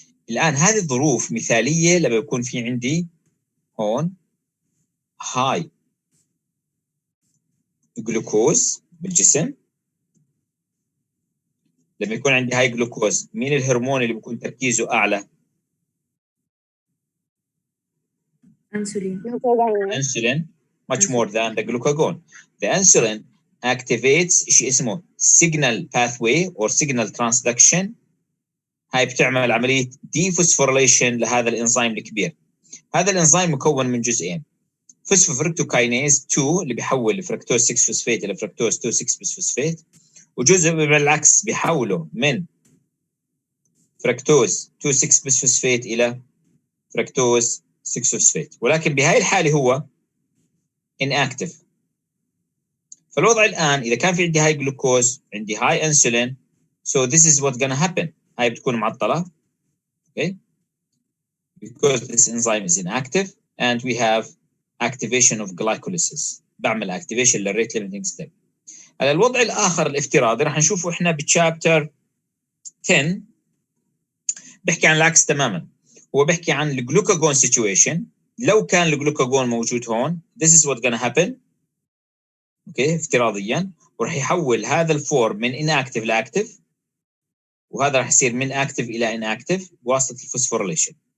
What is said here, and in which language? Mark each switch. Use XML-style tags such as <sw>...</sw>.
<ar>الان هذه الظروف مثاليه لما يكون في عندي هون هاي جلوكوز بالجسم. لما يكون عندي هاي جلوكوز، مين الهرمون اللي بيكون تركيزه اعلى؟</ar> <en>insulin much more than the glucagon. The insulin activates</en> <ar>شيء اسمه</ar> <en>signal pathway or signal transduction.</en> <ar>هاي بتعمل عملية dephosphorylation لهذا الإنزيم الكبير. هذا الإنزيم مكون من جزئين، فوسفوفركتوكاينيز 2 اللي بيحول الفركتوز 6 فوسفات إلى فركتوز 2 6 فوسفات، وجزء بالعكس بيحوله من فركتوز 2 6 فوسفات إلى فركتوز 6 فوسفات، ولكن بهاي الحالة هو inactive. فالوضع الآن إذا كان في عندي هاي جلوكوز عندي هاي انسولين،</ar> <en>so this is what's gonna happen.</en> <ar>هاي بتكون معطلة،</ar> <en>okay, because this enzyme is inactive and we have activation of glycolysis.</en> <ar>بعمل activation للريت limiting step. على الوضع الآخر الافتراضي راح نشوفه إحنا بتشابتر 10 بحكي عن العكس تماما. هو بحكي عن الجلوكاجون situation. لو كان الجلوكاجون موجود هون</ar> <en>this is what's gonna happen.</en> <ar>اوكي افتراضيا، وراح يحول هذا الفورم من inactive لاكتف، وهذا راح يصير من active الى inactive بواسطه الفوسفوريليشن.</ar>